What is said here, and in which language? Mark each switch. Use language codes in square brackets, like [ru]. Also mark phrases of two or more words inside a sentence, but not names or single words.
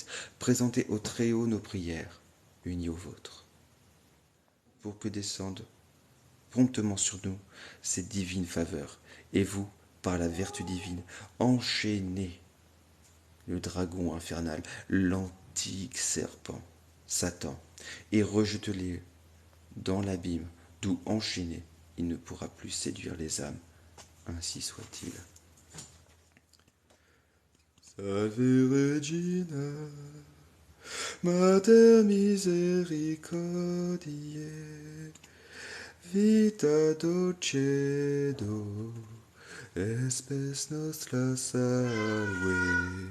[fr] Présentez au Très-Haut nos prières, unies aux vôtres, pour que descendent promptement sur nous ces divines faveurs, et vous, par la vertu divine, enchaînez le dragon infernal, l'antique serpent, Satan, et rejetez-les dans l'abîme, d'où enchaîné, il ne pourra plus séduire les âmes. Ainsi soit-il. [la] Ave Regina, Mater misericordiae, vita dulcedo, espes nostra salve.